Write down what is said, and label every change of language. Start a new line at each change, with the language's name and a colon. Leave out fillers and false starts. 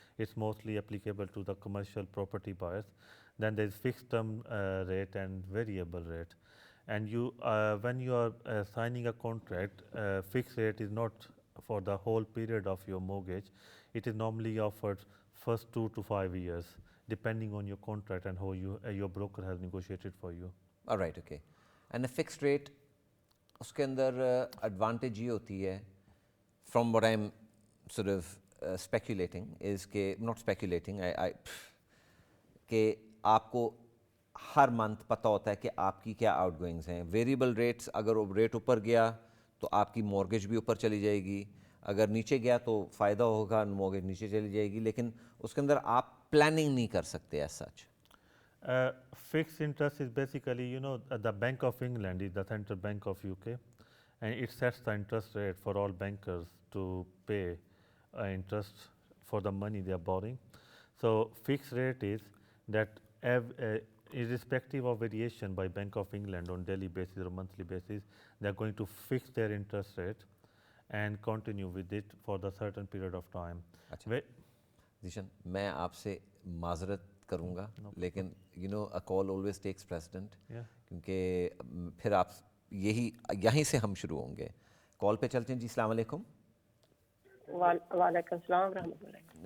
English: It's mostly applicable to the commercial property buyers. Then there is fixed term rate and variable rate. And you, when you are signing a contract, fixed rate is not for the whole period of your mortgage. It is normally offered first 2 to 5 years, depending on your contract and how your broker has negotiated for you. All right, okay. And a fixed rate,
Urdu: اس کے اندر advantage یہ ہوتی ہے,
English: from what I'm sort of speculating,
Urdu: is کہ
English: not speculating,
Urdu: کہ آپ کو ہر month پتہ ہوتا ہے کہ آپ کی کیا آؤٹ گوئنگز ہیں. ویریبل ریٹس, اگر وہ ریٹ اوپر گیا تو آپ کی مورگیج بھی اوپر چلی جائے گی, اگر نیچے گیا تو فائدہ ہوگا, مورگیج نیچے چلی جائے گی, لیکن اس کے اندر آپ پلاننگ نہیں کر سکتے
English: As such. Fixed interest is basically, the Bank of England is the central bank of UK, and it sets the interest rate for all bankers to pay interest for the money they are borrowing. So fixed rate is that irrespective of variation by Bank of England on daily basis or monthly basis, they are going to fix their interest rate and continue with it for the certain period of time.
Urdu: Zeeshan, میں آپ سے معذرت کروں گا, لیکن
English: a call always takes precedent,
Urdu: کیونکہ پھر آپ یہیں سے ہم شروع ہوں گے. کال پہ چلتے ہیں جی. السلام علیکم. وعلیکم السلام ورحمۃ اللہ.